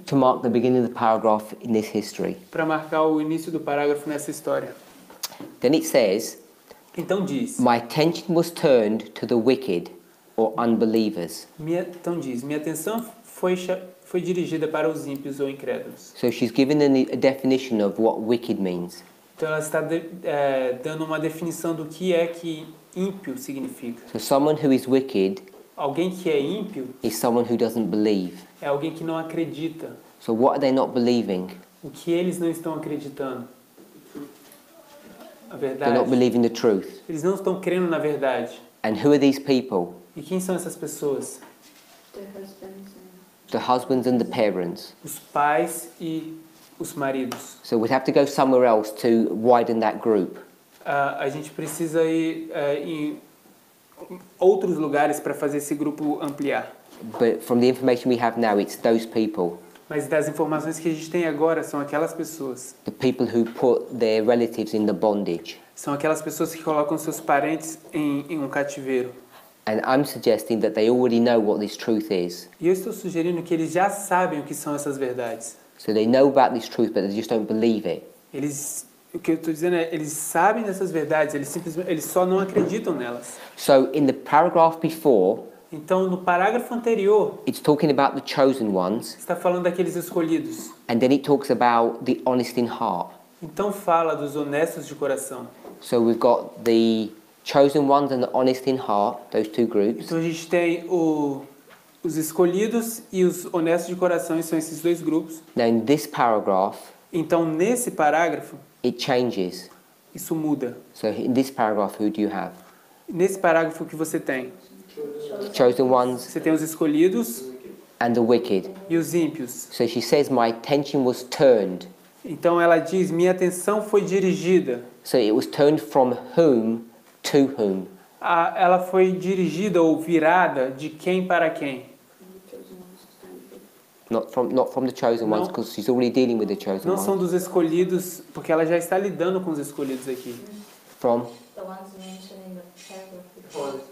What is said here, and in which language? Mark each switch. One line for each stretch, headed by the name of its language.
English: to mark the beginning of the paragraph in this history.
Portuguese: para marcar o início do parágrafo nessa história.
English: Then it says,
Portuguese: Então diz,
English: my attention was turned to the wicked or unbelievers.
Portuguese: minha atenção foi dirigida para os ímpios ou incrédulos.
English: So she's given a definition of what wicked means.
Portuguese: Então ela está dando uma definição do que é que ímpio significa.
English: So someone who is wicked
Portuguese: Alguém que é ímpio
English: is someone who doesn't believe.
Portuguese: é alguém que não acredita.
English: So what are they not believing?
Portuguese: O que eles não estão acreditando? A
English: They're not
Portuguese: verdade.
English: believing the truth.
Portuguese: Eles não estão crendo na verdade.
English: And who are these people?
Portuguese: E quem são essas pessoas?
English: The husbands and The husbands and the parents.
Portuguese: Os pais e os maridos.
English: So we'd have to go somewhere else to widen that group.
Portuguese: A gente precisa ir em outros lugares para fazer esse grupo ampliar.
English: But from the information we have now, it's those people.
Portuguese: Mas das informações que a gente tem agora são aquelas pessoas.
English: The people who put their relatives in the bondage.
Portuguese: São aquelas pessoas que colocam seus parentes em um cativeiro.
English: And I'm suggesting that they already know what this truth is.
Portuguese: E eu estou sugerindo que eles já sabem o que são essas verdades.
English: So they know about this truth, but they just don't believe it.
Portuguese: O que eu estou dizendo é, eles sabem dessas verdades, eles só não acreditam nelas.
English: So in the paragraph before,
Portuguese: Então, no parágrafo anterior,
English: it's talking about the chosen ones,
Portuguese: está falando daqueles escolhidos.
English: and then it talks about the honest in heart.
Portuguese: Então, fala dos honestos de coração.
English: So we've got the chosen ones and the honest in heart, those two groups.
Portuguese: Então, a gente tem os escolhidos e os honestos de coração, e são esses dois grupos.
English: Now in this paragraph,
Portuguese: Então, nesse parágrafo,
English: it changes.
Portuguese: isso muda.
English: So in this paragraph, who do you have?
Portuguese: Nesse parágrafo que você tem?
English: The chosen ones
Portuguese: Você tem os escolhidos
English: and the wicked.
Portuguese: e os ímpios.
English: So she says, my attention was turned.
Portuguese: Então, ela diz, minha atenção foi dirigida.
English: So it was turned from whom to whom.
Portuguese: Ela foi dirigida ou virada de quem para quem?
English: Not from the chosen ones,
Portuguese: No.
English: because she's already dealing with the chosen
Portuguese: Não são
English: ones.
Portuguese: dos escolhidos, porque ela já está lidando com os escolhidos aqui.
English: From the ones mentioned in the paragraph before.